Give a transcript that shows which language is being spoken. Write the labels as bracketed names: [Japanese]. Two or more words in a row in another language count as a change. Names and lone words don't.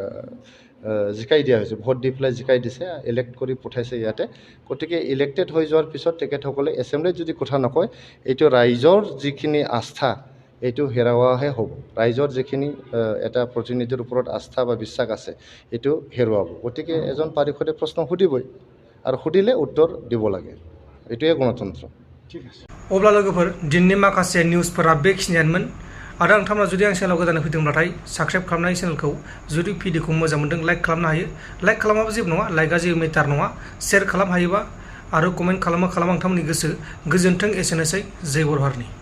[Assamese] জিকাই দিয়া হৈছে ভোট দি পেলাই জিকাই দিছে ইলেক্ট কৰি পঠাইছে ইয়াতে গতিকে ইলেক্টেড হৈ যোৱাৰ পিছত তেখেতসকলে এছেম্বলিত যদি কথা নকয় এইটো ৰাইজৰ যিখিনি আস্থা এইটো হেৰুৱাহে হ'ব ৰাইজৰ যিখিনি এটা প্ৰতিনিধিৰ ওপৰত আস্থা বা বিশ্বাস আছে এইটো হেৰুৱাব গতিকে এজন পাৰিষদে প্রশ্ন সুধিবই আর সুধিলে উত্তর দিব লাগে এটাই গণতন্ত্র ঠিক আছে [Bodo] अब्ला लोगोफोर दिननि माखासे निउसफोरा बेखिनियानोमोन आरो नोंथांमोना जुदि आं चेनेलाव गोदानै फैदोंब्लाथाय साबस्क्राइब खालामनाय चेनेलखौ जुदि भिडिअखौ मोजां मोनदों लाइक खालामनो हायो लाइक खालामाबो जेबो नङा लाइकआ जेबो मेटार नङा शेयार खालाम हायोबा आरो कमेन्ट खालामा नोंथांमोननि गोसो गोजोन्थों एसेनोसै जय बर' हारिनि